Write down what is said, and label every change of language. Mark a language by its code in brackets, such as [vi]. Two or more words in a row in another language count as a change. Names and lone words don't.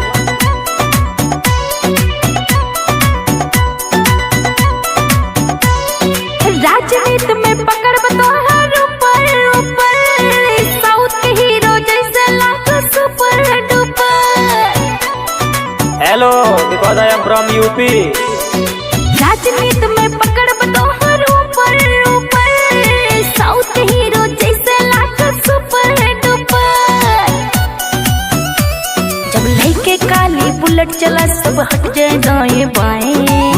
[bho] राजनीति में पकड़ बतोहर ऊपर ऊपर साउथ के हीरो जैसे लाखों [en] super duper. Hello because I am from UP. [bho] राजनीति में पकड़ बतोहर ऊपर ऊपर साउथ के हीरो जैसे लाखों [en] super duper. [bho] जब लइके काली बुलेट चला सब हट जाए दाएं बाएं।